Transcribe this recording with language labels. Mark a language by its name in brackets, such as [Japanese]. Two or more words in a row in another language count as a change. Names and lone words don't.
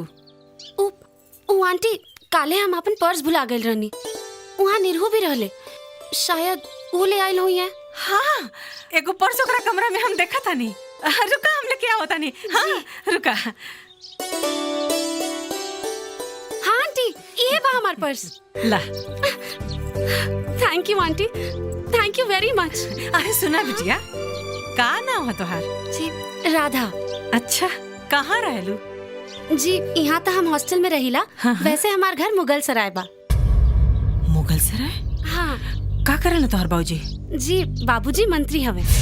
[Bhojpuri] ओ आंटी काले हम अपन पर्स भुला गए रहनी। वहाँ निरहु भी रहले, शायद वो ले आयल हुई है। हाँ एगो पर्स ओकरा कमरा में हम देखा था नहीं। रुका हम लेके आओ तानी। हाँ रुका। हाँ आंटी ये बा हमार पर्स। ला [English] thank you aunty, thank you very much. [Bhojpuri] अरे सुना बिटिया, का नाम है तोहार? जी राधा। अच्छा कहाँ रहलू? जी यहाँ तो हम हॉस्टल में रहिला। वैसे हमार घर मुगल सराय बा। मुगल सराय? हाँ। का करल तोहर बाबूजी? जी बाबूजी मंत्री हवे।